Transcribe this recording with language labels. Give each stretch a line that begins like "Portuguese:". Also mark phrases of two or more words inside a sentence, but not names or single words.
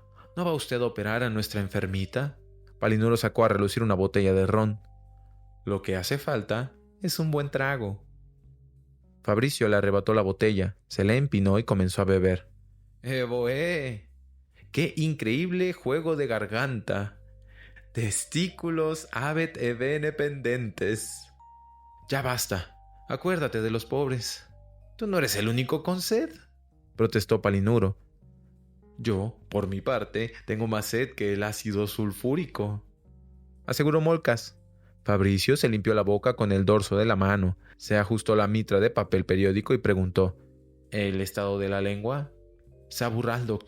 Spanish: ¿No va usted a operar a nuestra enfermita? Palinuro sacó a relucir una botella de ron. Lo que hace falta es un buen trago. Fabricio le arrebató la botella, se la empinó y comenzó a beber. ¡Eboe! ¡Qué increíble juego de garganta!
Latin: Testículos habet e bene pendentes.
Spanish: Ya basta. Acuérdate de los pobres. Tú no eres el único con sed, protestó Palinuro. Yo, por mi parte, tengo más sed que el ácido sulfúrico, aseguró Molcas. Fabricio se limpió la boca con el dorso de la mano, se ajustó la mitra de papel periódico y preguntó: ¿El estado de la lengua?